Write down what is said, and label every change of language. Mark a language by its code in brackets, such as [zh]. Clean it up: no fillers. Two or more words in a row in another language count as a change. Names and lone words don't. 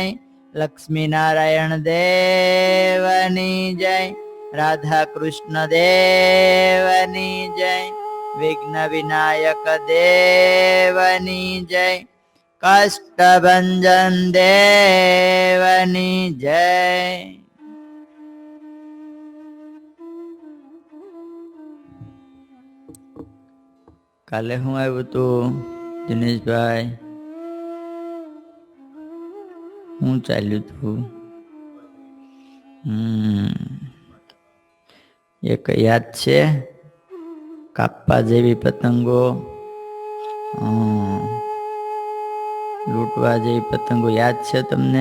[gu] લક્ષ્મી નારાયણ દેવની જય. રાધા કૃષ્ણ દેવની જય. વિઘ્ન વિનાયક દેવની જય. કષ્ટભંજન દેવની જય. કાલે હું આવ્યું તું દિનેશભાઈ, હું ચાલ્યું તું? એક યાદ છે કાપવા જેવી પતંગો, લૂંટવા જેવી પતંગો યાદ છે તમને?